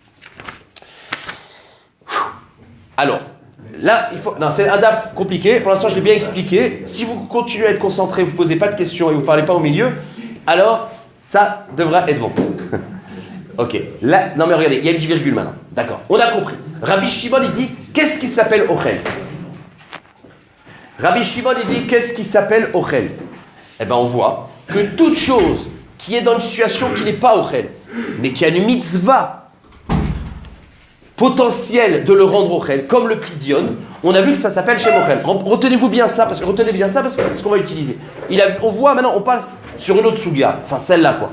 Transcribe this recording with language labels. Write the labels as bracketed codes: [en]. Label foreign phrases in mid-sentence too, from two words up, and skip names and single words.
[fr] Alors, là, c'est un daf compliqué. Pour l'instant, je l'ai bien expliqué. Si vous continuez à être concentré, vous ne posez pas de questions et vous ne parlez pas au milieu, alors ça devra être bon. Ok. Là, non mais regardez, il y a une virgule maintenant. D'accord. On a compris. Rabbi Shimon, il dit, qu'est-ce qui s'appelle ochel? Rabbi Shimon, il dit, qu'est-ce qui s'appelle ochel? Eh bien, on voit que toute chose qui est dans une situation qui n'est pas ochel, mais qui a une mitzvah, potentiel de le rendre ochel, comme le pidion, on a vu que ça s'appelle shem ochel. Retenez-vous bien ça, parce que c'est ce qu'on va utiliser. On voit maintenant, on parle sur une autre suga, enfin celle-là quoi.